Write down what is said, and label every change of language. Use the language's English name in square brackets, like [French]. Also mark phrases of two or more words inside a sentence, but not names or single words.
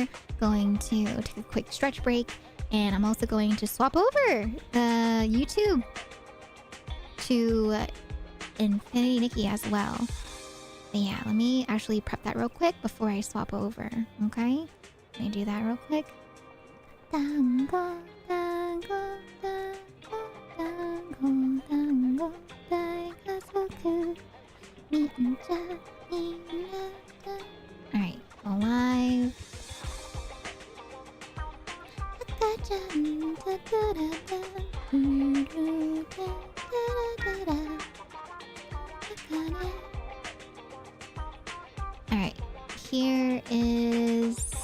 [English] Going to take a quick stretch break. And I'm also going to swap over the YouTube to Infinity Nikki as well. But yeah, let me actually prep that real quick before I swap over. Okay? Let me do that real quick. [Japanese] Tango, tango, tango, tango, tango, daikazoku. [English] Alright, go live. Alright, here is...